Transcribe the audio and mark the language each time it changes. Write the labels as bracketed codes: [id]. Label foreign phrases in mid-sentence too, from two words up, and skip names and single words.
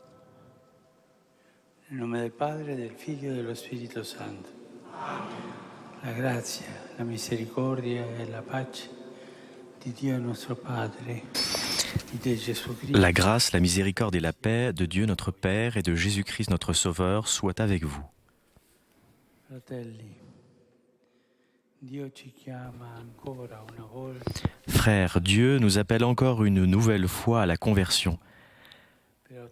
[it] Nel nome del Padre, del Figlio e dello Spirito Santo. La grazia, la misericordia e la pace di Dio nostro Padre e di Gesù Cristo. [fr] La grâce, la miséricorde et la paix de Dieu notre Père et de Jésus-Christ notre Sauveur soient avec vous. [it] Fratelli, Dio ci chiama ancora una volta [fr] Frères, Dieu nous appelle encore une nouvelle fois à la conversion. [it] per